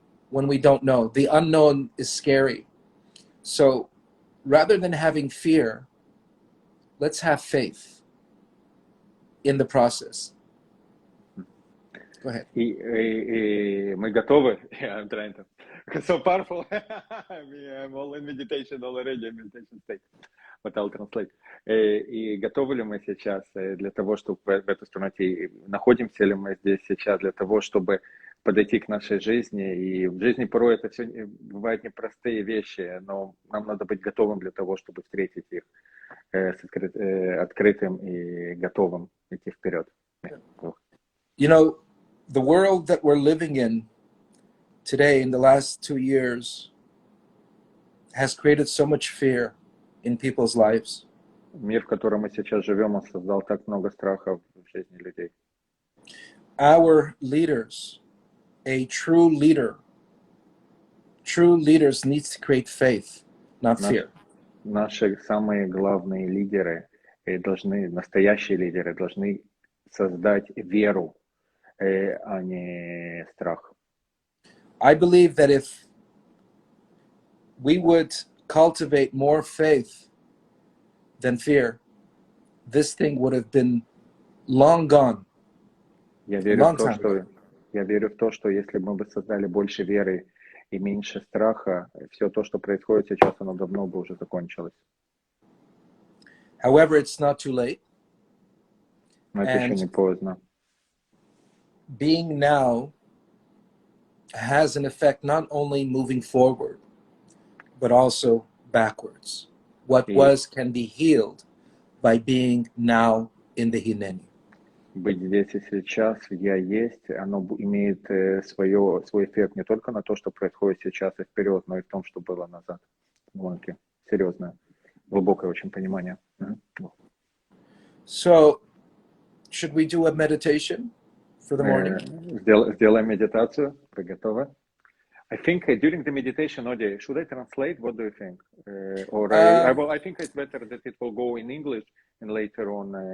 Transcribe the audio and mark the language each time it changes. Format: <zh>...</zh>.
<en>When we don't know, the unknown is scary. So rather than having fear, let's have faith in the process. Go ahead.</en> <ru>И мы готовы.</ru> <en>I'm trying to. So powerful. I'm all in meditation already, meditation state. But I'll translate.</en> <ru>И готовы ли мы сейчас для того, чтобы в эту страну идти? Находимся ли мы здесь сейчас для того, чтобы подойти к нашей жизни? И в жизни порой это все бывают непростые вещи, но нам надо быть готовым для того, чтобы встретить их с открытым и готовым идти вперед.</ru> <en>You know, the world that we're living in today, in the last 2 years, has created so much fear in people's lives.</en> <ru>Мир, в котором мы сейчас живем, он создал так много страхов в жизни людей.</ru> <en>Our leaders, a true leader, true leaders needs to create faith, not fear.</en> <ru>Наши самые главные лидеры должны, настоящие лидеры, должны создать веру, а не страх.</ru> <en>I believe that if we would cultivate more faith than fear, this thing would have been long gone.</en> <ru>Я верю в то, что если бы мы создали больше веры и меньше страха, все то, что происходит сейчас, оно давно бы уже закончилось.</ru> <en>However, it's not too late.</en> <ru>Но это еще не поздно.</ru> <en>Being now has an effect not only moving forward, but also backwards. What was can be healed by being now in the Hineni.</en> <ru>Быть здесь и сейчас, я есть, оно имеет свой эффект не только на то, что происходит сейчас и вперед, но и в том, что было назад. Глубокое, серьезное, глубокое очень понимание.</ru> <en>So, should we do a meditation for the morning?</en> <ru>Сделаем медитацию. Вы готовы?</ru> <en>I think during the meditation, Odi, should I translate? What do you think? I think it's better that it will go in English and later on</en>